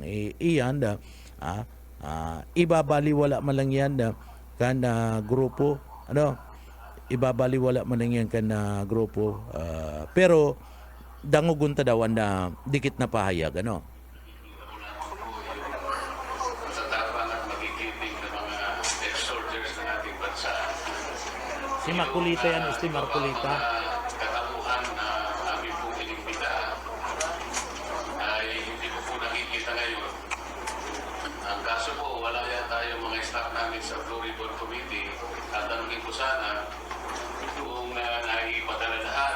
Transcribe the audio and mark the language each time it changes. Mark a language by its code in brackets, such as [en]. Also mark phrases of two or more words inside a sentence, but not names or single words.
[bik] Iyan ibabaliwala man lang yan kan grupo ibabaliwala man lang yan kan grupo pero dangugun ta daw na dikit na pahayag [tl] Matatapang at magigibing ng mga ex-soldiers ng ating bansa. Si Marcolita yan, si Marcolita. Katauhan na aming pong inimbita ay hindi ko po nakikita ngayon. Ang kaso po, wala yata yung mga staff namin sa Blue Ribbon Committee at tanungin ko sana kung naipadala lahat.